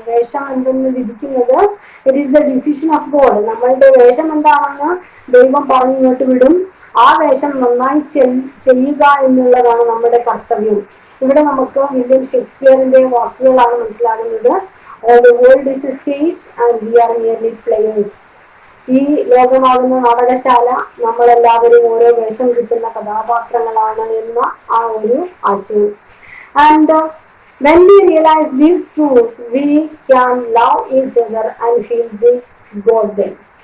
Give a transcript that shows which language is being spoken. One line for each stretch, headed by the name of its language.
Malayalam: വേഷം എന്തെന്ന് വിധിക്കുന്നത്
English: It is the decision of God.
Malayalam: നമ്മളുടെ വേഷം എന്താണെന്ന് ദൈവം പറഞ്ഞിങ്ങോട്ട് വിടും. ആ വേഷം നന്നായി ചെയ്യുക എന്നുള്ളതാണ് നമ്മുടെ കർത്തവ്യം. ഇവിടെ നമുക്ക് വില്യം ഷേക്സ്പിയറിന്റെ വാക്കുകളാണ് മനസ്സിലാകുന്നത്.
English: The world is a stage and we are merely players.
Malayalam: ഈ ലോകമാകുന്ന നാടകശാല, നമ്മളെല്ലാവരും ഓരോ വേഷം കിട്ടുന്ന കഥാപാത്രങ്ങളാണ് എന്ന ആ ഒരു ആശയം.
English: And when we realize this truth, we can love each other and feel the God then.